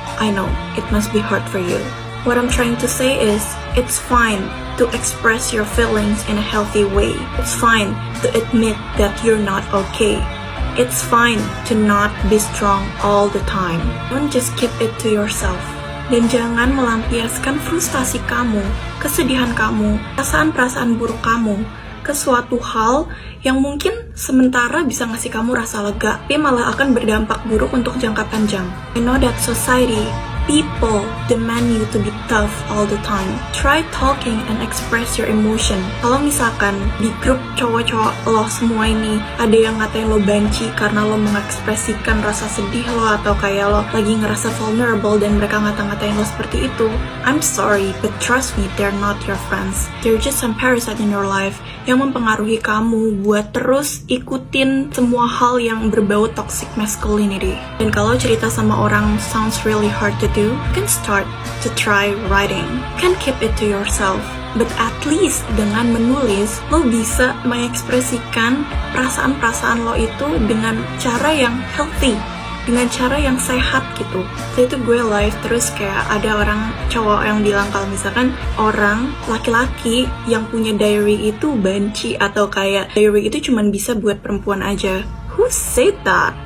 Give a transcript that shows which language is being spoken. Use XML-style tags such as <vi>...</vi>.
<en>I know, it must be hard for you. What I'm trying to say is, it's fine to express your feelings in a healthy way. It's fine to admit that you're not okay. It's fine to not be strong all the time. Don't just keep it to yourself.</en> <id>Dan jangan melampiaskan frustasi kamu, kesedihan kamu, perasaan-perasaan buruk kamu ke suatu hal yang mungkin sementara bisa ngasih kamu rasa lega, tapi malah akan berdampak buruk untuk jangka panjang.</id> <en>I know that society, people demand you to be tough all the time. Try talking and express your emotion.</en> <id>Kalau misalkan di grup cowok-cowok lo semua ini ada yang ngatain lo banci karena lo mengekspresikan rasa sedih lo, atau kayak lo lagi ngerasa vulnerable dan mereka ngata-ngatain lo seperti itu,</id> <en>I'm sorry, but trust me, they're not your friends. They're just some parasite in your life</en> <id>yang mempengaruhi kamu buat terus ikutin semua hal yang berbau</id> <en>toxic masculinity.</en> <id>Dan kalau cerita sama orang</id> <en>sounds really hard to do, you can start to try writing. You can keep it to yourself, but at least</en> <id>dengan menulis, lo bisa mengekspresikan perasaan-perasaan lo itu dengan cara yang healthy, dengan cara yang sehat gitu. So itu gue live, terus kayak ada orang cowok yang bilang kalau misalkan orang laki-laki yang punya diary itu banci, atau kayak diary itu cuman bisa buat perempuan aja.</id> <en>Who said that?</en>